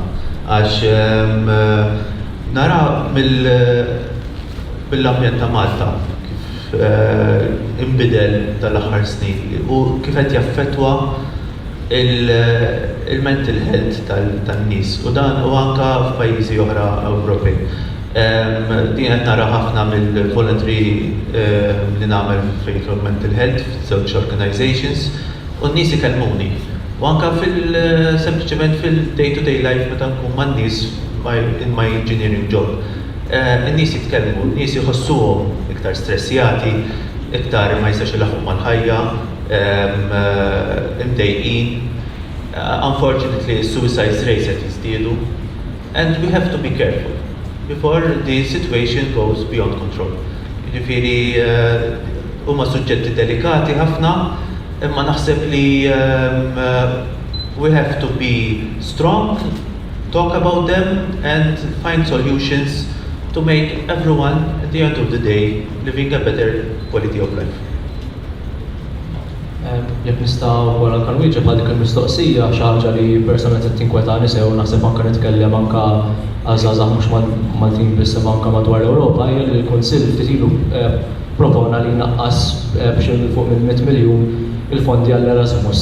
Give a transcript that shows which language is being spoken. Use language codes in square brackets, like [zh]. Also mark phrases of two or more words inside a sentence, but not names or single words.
[mt] Għax nara mill-ambjent ta' Malta imbidel tal-aħħar snin u kif qed jaffettwa il- [en] mental health [mt] tan-nies u dan u anke f'pajjiżi oħra Ewropej. Din qed nara ħafna mill-voluntary li nagħmel fejn [en] mental health [mt] f'żewġ organizations u n-nies ikellmuni. U anke sempliċement fil- [en] day-to-day life [mt] meta nkun man-nies [en] in my engineering job. [mt] In-nies jitkellmu, n-nies jħossuhom iktar stressjati, iktar ma jistax ilaħqu mal-ħajja, imdejqin. [en] Unfortunately, suicide rates [mt] qed jiżdiedu, [en] and we have to be careful before the situation goes beyond control. [mt] Jiġifieri huma suġġetti delikati ħafna, imma naħseb li [en] we have to be strong, talk about them and find solutions to make everyone, at the end of the day, living a better quality of life. [mt] Jekk nistgħu wara kan wieġeb għal dik il-mistoqsija xi ħaġa li personalment qed tinkwetani sew naħseb anke nitkellem anke għażagħ mhux Maltin biss anke madwar l-Ewropa hija li l-Kunsill ftit ilu propona li naqqas biex fuq minn 100 miljun il-fondi għall-Erasmus.